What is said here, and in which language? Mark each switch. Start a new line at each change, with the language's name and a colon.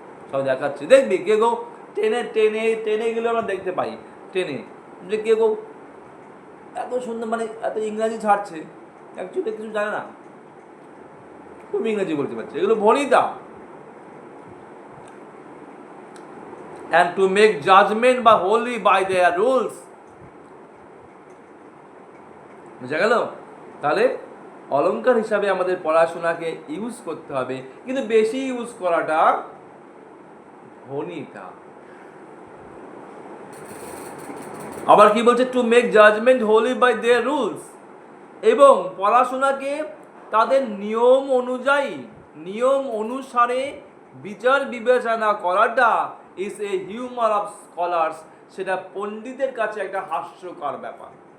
Bangla: সব দেখাচ্ছি, দেখবি কে গো ট্রেনে ট্রেনে ট্রেনে গেলে আমরা দেখতে পাই, ট্রেনে যে কে গো এত সুন্দর, মানে এত ইংরাজি ছাড়ছে, অ্যাকচুয়ালি কিছু জানে না, খুব ইংরেজি বলতে পারছে, এগুলো Bhanita.
English: And to make judgment by wholly by their rules,
Bangla: বুঝা গেল? তাহলে অলংকার হিসাবে আমাদের পড়াশোনাকে ইউজ করতে হবে, কিন্তু বেশি ইউজ করাটা ভনিতা। আবার কি বলছে?
English: to make judgement wholly by their rules,
Bangla: এবং পড়াশোনাকে তাদের নিয়ম অনুযায়ী, নিয়ম অনুসারে বিচার বিবেচনা করাটা
English: is a humour of scholars,
Bangla: সেটা পণ্ডিতের কাছে একটা হাস্যকর ব্যাপার।